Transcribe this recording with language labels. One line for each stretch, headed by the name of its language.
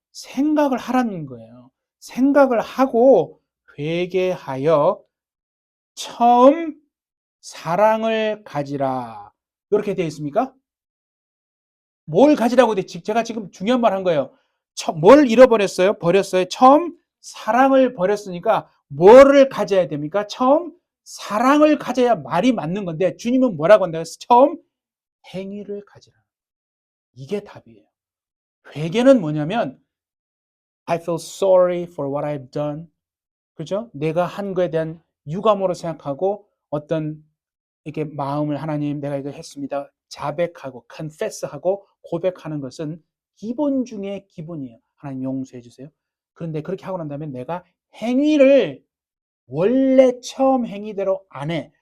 Korean: 생각을 하라는 거예요. 생각을 하고 회개하여 처음 사랑을 가지라. 이렇게 되어 있습니까? 뭘 가지라고 돼? 제가 지금 중요한 말 한 거예요. 뭘 잃어버렸어요? 버렸어요. 처음 사랑을 버렸으니까 뭐를 가져야 됩니까? 처음 사랑을 가져야 말이 맞는 건데 주님은 뭐라고 한다고 했어요? 처음 행위를 가지라. 이게 답이에요. 회개는 뭐냐면
English: I feel sorry for what I've done.
Korean: 그죠? 내가 한 거에 대한 유감으로 생각하고 어떤 이렇게 마음을 하나님 내가 이거 했습니다. 자백하고 confess하고 고백하는 것은 기본 중에 기본이에요. 하나님 용서해 주세요. 그런데 그렇게 하고 난 다음에 내가 행위를 원래 처음 행위대로 안 해.